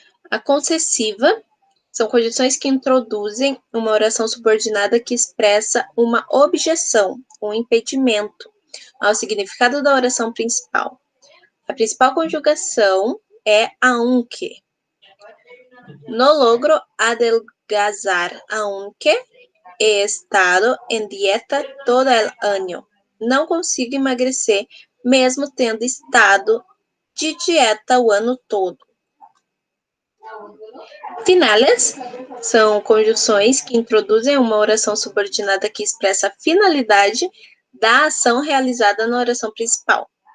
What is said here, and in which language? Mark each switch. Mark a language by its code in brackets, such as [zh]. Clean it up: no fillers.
[pt] A concessiva são condições que introduzem uma oração subordinada que expressa uma objeção, um impedimento ao significado da oração principal. A principal conjugação é aunque. [es] No logro adelgazar, aunque he estado en dieta todo el año. [pt] Não consigo emagrecer, mesmo tendo estado de dieta o ano todo. Finales são conjunções que introduzem uma oração subordinada que expressa a finalidade da ação realizada na oração principal.